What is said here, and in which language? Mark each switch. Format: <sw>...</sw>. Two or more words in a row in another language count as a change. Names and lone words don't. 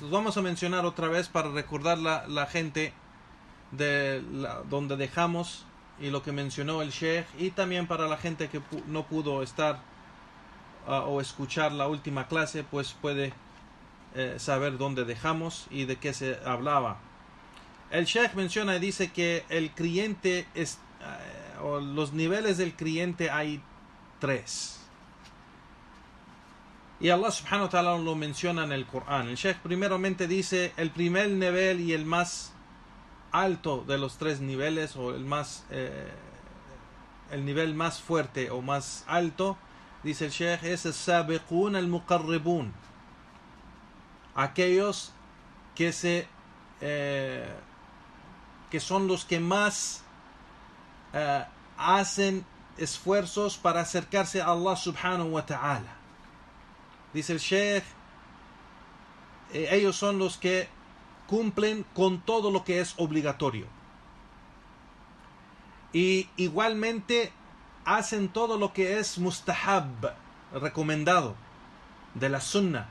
<es>Los vamos a mencionar otra vez para recordar la gente de donde dejamos y lo que mencionó el sheikh, y también para la gente que no pudo estar o escuchar la última clase, pues puede saber dónde dejamos y de qué se hablaba. El sheikh menciona y dice que el creyente o los niveles del creyente hay tres, y Allah</es> <ar>سبحانه وتعالى</ar> <es>lo menciona en el Corán. El sheikh primeramente dice el primer nivel y el más alto de los tres niveles, o el nivel más fuerte o más alto, dice el sheikh, es el</es> <ar>السابقون المقربون,</ar> <es>aquellos que son los que más hacen esfuerzos para acercarse a Allah</es> <ar>سبحانه وتعالى.</ar> <es>Dice el sheikh, ellos son los que cumplen con todo lo que es obligatorio, y igualmente hacen todo lo que es mustahab, recomendado, de la sunnah.</es>